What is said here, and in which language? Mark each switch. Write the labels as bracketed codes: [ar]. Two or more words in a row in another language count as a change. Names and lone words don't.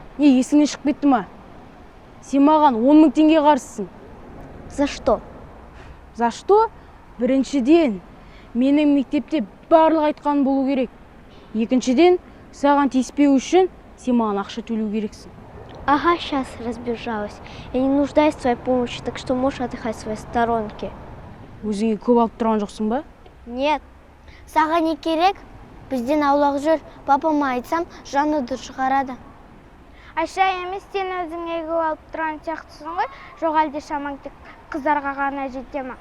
[kk] Не, есіңнен шығып кетті ма? Сен маған 10 000 теңге қарызсың. [ru] За что? За что? [kk] Біріншіден, менің мектепте барлық айтқаным болу керек. Екіншіден, саған тиіспеу үшін сен маған ақша төлеу керексің. [ru] Ага, сейчас разбежалась. Я не нуждаюсь в твоей помощи, так что можешь отдыхать в своей сторонке. [kk] Өзіңе көп алып тұрған жоқсың ба? Нет. Саған не керек? Бізден аулақ жүр. Папама айтсам, жануды шығарады. Айша, емес сен өзіңе көп алып тұрған сияқтысың ғой? Жоқ әлде шамаң тек қыздарға ғана жете ма?